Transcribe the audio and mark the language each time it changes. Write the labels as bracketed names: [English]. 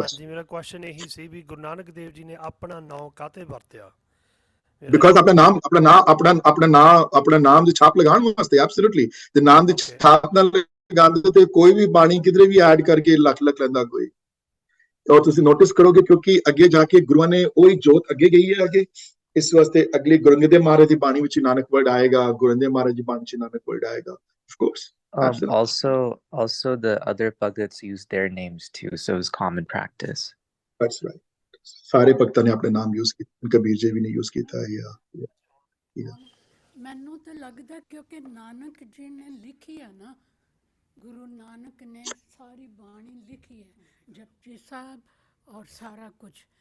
[Punjabi] ਹਾਂਜੀ ਮੇਰਾ ਕੁਐਸਚਨ ਇਹੀ ਸੀ ਵੀ ਗੁਰੂ ਨਾਨਕ ਦੇਵ ਜੀ ਨੇ ਆਪਣਾ ਨਾਮ ਕਾਹਤੇ ਵਰਤਿਆ? Because ਆਪਣਾ ਨਾਮ ਦੀ ਛਾਪ ਲਗਾਉਣ ਵਾਸਤੇ, ਐਬਸੋਲੂਟਲੀ, ਤੇ ਨਾਮ ਦੀ [English] Okay. [Punjabi] ਛਾਪ ਨਾਲ ਲਗਾਉਂਦੇ ਤੇ ਕੋਈ ਵੀ ਬਾਣੀ ਕਿਧਰੇ ਵੀ ਐਡ ਕਰਕੇ ਲੱਖ ਲੈਂਦਾ ਕੋਈ। ਔਰ ਤੁਸੀਂ ਨੋਟਿਸ ਕਰੋਗੇ ਕਿਉਂਕਿ ਅੱਗੇ ਜਾ ਕੇ ਗੁਰੂਆਂ ਨੇ ਉਹੀ ਜੋਤ ਅੱਗੇ ਗਈ ਹੈ ਅੱਗੇ, ਇਸ ਵਾਸਤੇ ਅਗਲੀ ਗੁਰੂ ਦੇ ਮਹਾਰਾਜ ਦੀ ਬਾਣੀ ਵਿੱਚ ਨਾਨਕ ਵਰਡ ਆਏਗਾ, ਗੁਰੂ ਦੇ ਮਹਾਰਾਜ ਦੀ ਬਾਣੀ ਵਿੱਚ ਨਾਨਕ ਵਰਡ ਆਏਗਾ, [English] of course. Absolutely. Also the other Bhagats use their names too, so it's common practice. That's right. [Punjabi] ਸਾਰੇ ਭਗਤਾਂ ਨੇ ਆਪਣੇ ਨਾਮ ਯੂਜ਼ ਕੀਤੇ, ਕਬੀਰ ਜੀ ਵੀ ਨੇ ਯੂਜ਼ ਕੀਤਾ ਹੈ। ਮੈਨੂੰ ਤਾਂ ਲੱਗਦਾ ਕਿਉਂਕਿ ਨਾਨਕ ਜੀ ਨੇ ਲਿਖੀ ਹੈ ਨਾ, ਗੁਰੂ ਨਾਨਕ ਨੇ ਸਾਰੀ ਬਾਣੀ ਲਿਖੀ ਹੈ, ਜਪਜੀ ਸਾਹਿਬ ਔਰ ਸਾਰਾ ਕੁਝ।